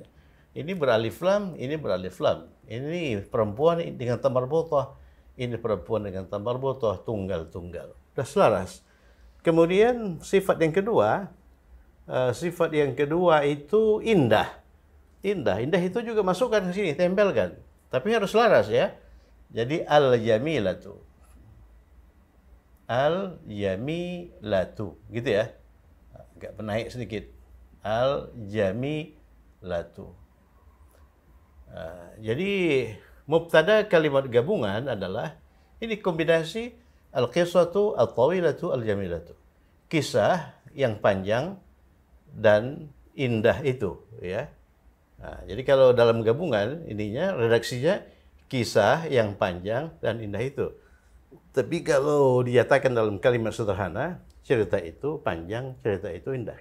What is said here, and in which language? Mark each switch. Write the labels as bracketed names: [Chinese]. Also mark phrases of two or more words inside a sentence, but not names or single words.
[Indonesian] Ini beralif lam, ini beralif lam. Ini perempuan dengan [Arabic] تاء مربوطة. [Indonesian] Ini perempuan dengan [Arabic] تاء مربوطة, [Indonesian] tunggal-tunggal. Sudah selaras. Kemudian sifat yang kedua itu indah. Indah itu juga masukkan ke sini, tempelkan. Tapi harus selaras, ya. Jadi al-jamilatu. Al-jamilatu, gitu ya. Agak penaik sedikit. Al-jamilatu. Jadi mubtada kalimat gabungan adalah ini kombinasi [Arabic] القصة الطويلة الجميلة. [Indonesian] Kisah yang panjang dan indah itu, ya. Nah, jadi kalau dalam gabungan ininya redaksinya kisah yang panjang dan indah itu. Tapi kalau dinyatakan dalam kalimat sederhana, cerita itu panjang, cerita itu indah.